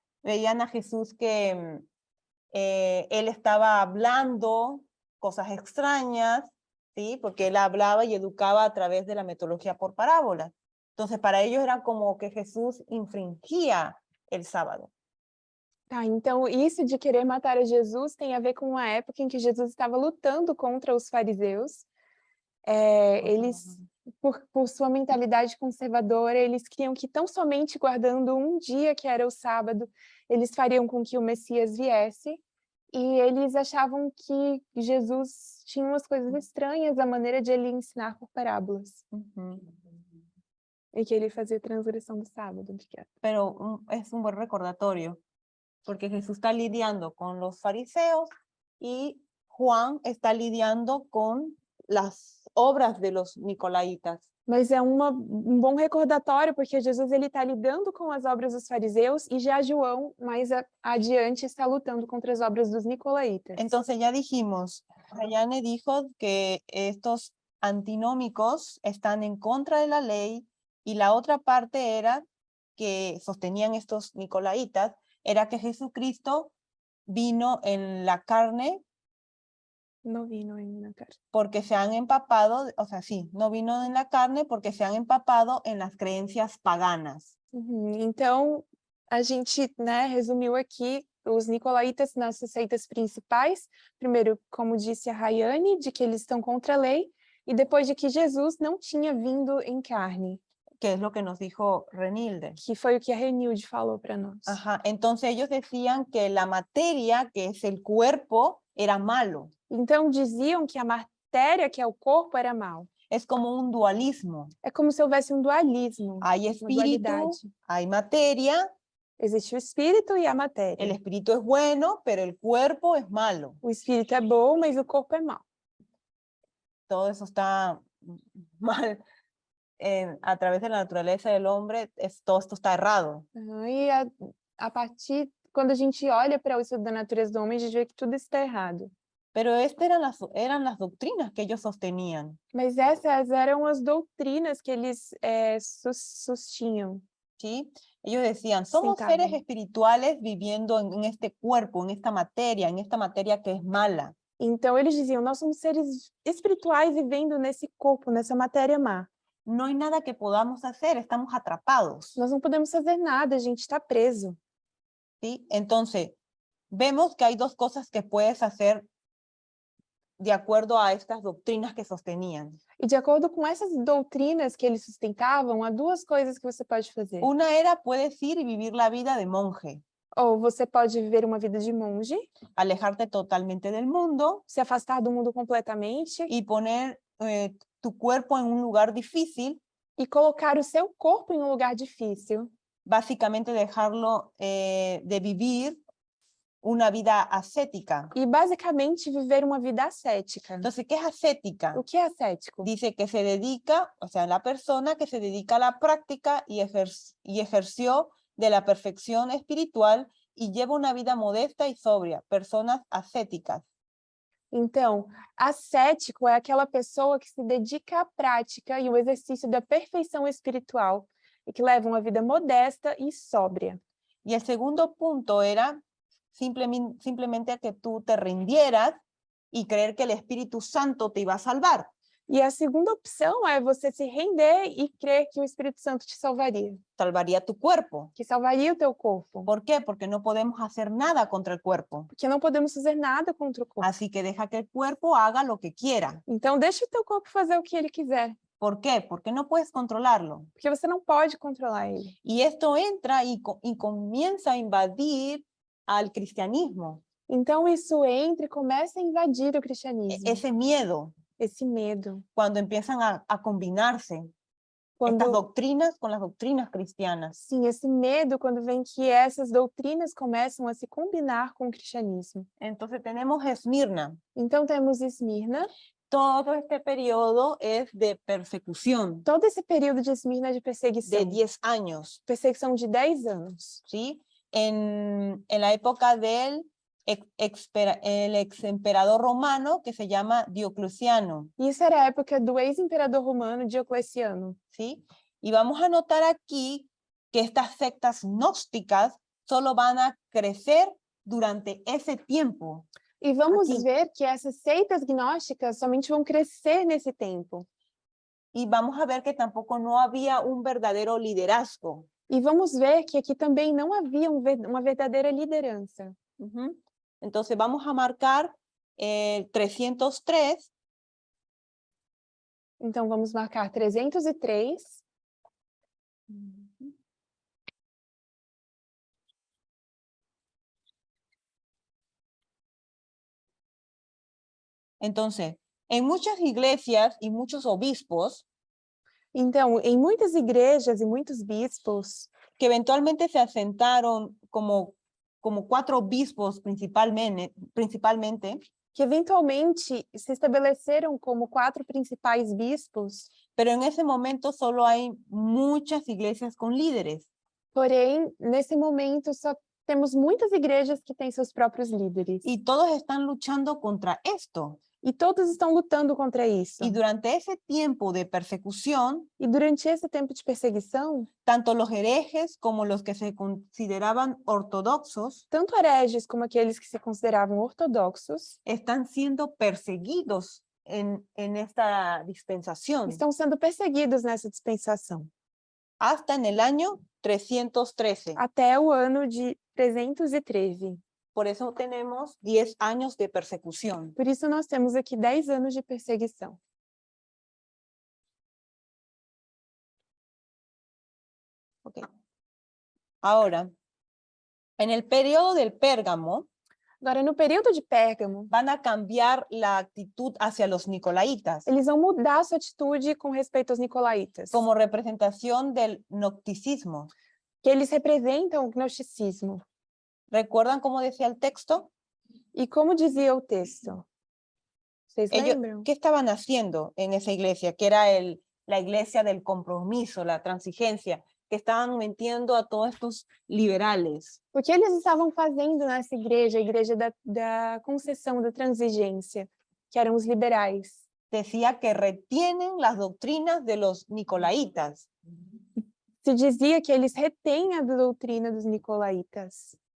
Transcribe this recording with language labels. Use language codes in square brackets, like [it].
[es] Veían a Jesús que él estaba hablando cosas extrañas, ¿sí? Porque él hablaba y educaba a través de la metodología por parábolas. Entonces, para ellos era como que Jesús infringía el sábado. [pt] Tá, então isso de querer matar a Jesus tem a ver com a época em que Jesus estava lutando contra os fariseus. Eles, por sua mentalidade conservadora, eles queriam que tão somente guardando um dia, que era o sábado, eles fariam com que o Messias viesse. E eles achavam que Jesus tinha umas coisas estranhas, a maneira de ele ensinar por parábolas. Ujú. E que ele fazia transgressão do sábado. [es] Pero es un buen recordatorio, porque Jesús está lidiando con los fariseos y Juan está lidiando con las obras de los nicolaitas. [pt] Mas é bom recordatório, porque Jesus está lidando com as obras dos fariseus e já João, mais adiante, está lutando contra as obras dos nicolaítas. [es] Entonces ya dijimos, Rayane dijo que estos antinómicos están en contra de la ley y la otra parte era que sostenían estos nicolaitas, era que Jesucristo vino en la carne No vino en la carne. porque se han empapado, o sea, sí, no vino en la carne porque se han empapado en las creencias paganas. [pt] Então, a gente, resumiu aqui os nicolaítas nas seitas principais, primeiro, como disse a Rayane, de que eles estão contra a lei, e depois de que Jesus não tinha vindo em carne, [es] que es lo que nos dijo Renilde. [pt] que foi o que a Renilde falou para nós. [es] Ajá, entonces ellos decían que la materia, que es el cuerpo, era malo. [pt] Então diziam que a matéria, que é o corpo, era mal. [es] Es como un dualismo. [pt] É como se houvesse um dualismo, [es] Hay [pt] uma [es] espíritu, [pt] dualidade. [es] hay materia, [pt] Existe o espírito e a [es] el [pt] matéria. [es] espíritu es bueno, pero el cuerpo es malo. [pt] O espírito é bom, mas o corpo é mau. [es] Todo eso está mal. A través de la naturaleza del hombre, todo esto está errado. [pt] E a partir, quando a gente olha para o estudo da natureza do homem, a gente vê que tudo está errado. [es] Pero estas eran las doctrinas que ellos sostenían. [pt] Mas essas eram as doutrinas que eles sustinham. [es] ¿Sí? Ellos decían, somos Sentaban. seres espirituales viviendo en este cuerpo, en esta materia que es mala. [pt] Então, eles diziam, nós somos seres espirituais vivendo nesse corpo, nessa matéria má. [es] No hay nada que podamos hacer, estamos atrapados. [pt] Nós não podemos fazer nada, a gente está preso. [es] ¿Sí? Entonces, vemos que hay dos cosas que puedes hacer de acuerdo a estas doctrinas que sostenían. [pt] E de acordo com essas doutrinas que eles sustentavam, há duas coisas que você pode fazer. [es] Una era, puedes ir y vivir la vida de monje, [pt] Ou você pode viver uma vida de monge, [es] alejarte totalmente del mundo [pt] se afastar do mundo completamente [es] y poner tu cuerpo en un lugar difícil, [pt] e colocar o seu corpo em um lugar difícil. [es] básicamente dejarlo de vivir una vida ascética. [pt] E basicamente viver uma vida ascética. [es] Entonces, ¿qué es ascética? [pt] O que é ascético? [es] Dice que se dedica, o sea, la persona que se dedica a la práctica y ejerció de la perfección espiritual y lleva una vida modesta y sobria, personas ascéticas. [pt] Então, ascético é aquela pessoa que se dedica à prática e o exercício da perfeição espiritual e que leva uma vida modesta e sóbria. [es] Y el segundo punto era simplemente que tú te rindieras y creer que el Espíritu Santo te iba a salvar. [pt] E a segunda opção é você se render e crer que o Espírito Santo te salvaria, [es] Salvaría tu cuerpo. [pt] que salvaria o teu corpo. [es] ¿Por qué? Porque no podemos hacer nada contra el cuerpo. [pt] Porque não podemos fazer nada contra o corpo. [es] Así que deja que el cuerpo haga lo que quiera. [pt] Então, deixa o teu corpo fazer o que ele quiser, [es] ¿Por qué? Porque no puedes controlarlo. [pt] porque você não pode controlar ele. [es] Y esto entra y comienza a invadir al cristianismo. [pt] Então, isso entra e começa a invadir o cristianismo. [es] Ese miedo, [pt] Esse medo. [es] cuando empiezan a combinarse estas [pt] Quando, [es] doctrinas con las doctrinas cristianas. [pt] sim, esse medo quando vem que essas doutrinas começam a se combinar com o cristianismo. [es] Entonces tenemos Esmirna. [pt] Então, temos Esmirna. [es] Todo este periodo es de persecución [pt] Todo esse período de Esmirna de perseguição. [es] de 10 años, [pt] Perseguição de 10 anos. [es] ¿sí? En la época del el ex emperador romano que se llama Diocleciano, [pt] Isso era a época do ex-imperador romano Diocleciano. [es] ¿sí? Y vamos a notar aquí que estas sectas gnósticas solo van a crecer durante ese tiempo. [pt] E vamos Aqui. ver que essas seitas gnósticas somente vão crescer nesse tempo. [es] Y vamos a ver que tampoco no había un verdadero liderazgo. [pt] E vamos ver que aqui também não havia uma verdadeira liderança. [es] Ujú. Entonces vamos a marcar 303. [pt] Então, vamos marcar 303. [es] Entonces, en muchas iglesias y muchos obispos [pt] Então, em muitas igrejas e muitos bispos, [es] que eventualmente se asentaron como 4 obispos principalmente, [pt] que eventualmente se estabeleceram como 4 principais bispos, [es] pero en ese momento solo hay muchas iglesias con líderes. [pt] porém, nesse momento, só temos muitas igrejas que têm seus próprios líderes. [es] Y todos están luchando contra esto. [pt] E todos estão lutando contra isso. [es] Y durante ese tiempo de persecución, [pt] E durante esse tempo de perseguição, [es] tanto los herejes como los que se consideraban ortodoxos [pt] tanto hereges como aqueles que se consideravam ortodoxos [es] están siendo perseguidos en esta dispensación [pt] estão sendo perseguidos nessa dispensação, [es] hasta en el año 313. [pt] até o ano de 313. [es] por eso tenemos 10 años de persecución. [pt] Por isso nós temos aqui 10 anos de perseguição. Ok. [es] Ahora, en el periodo del Pérgamo, [pt] Agora, no período de Pérgamo, [es] van a cambiar la actitud hacia los nicolaítas [pt] eles vão mudar a sua atitude com respeito aos nicolaítas, [es] como representación del gnosticismo. [pt] que eles representam o gnosticismo. [es] ¿Recuerdan cómo decía el texto? [pt] E como dizia o texto? Vocês [es] Ellos, [pt] lembram? [es] ¿qué estaban haciendo en esa iglesia? Que era la iglesia del compromiso, la transigencia, que estaban metiendo a todos estos liberales. [pt] O que eles estavam fazendo nessa igreja, a igreja da concessão, da transigência, que eram os liberais? [es] Decía que retienen las doctrinas de los nicolaítas. [pt] Se dizia que eles retêm a doutrina dos nicolaítas.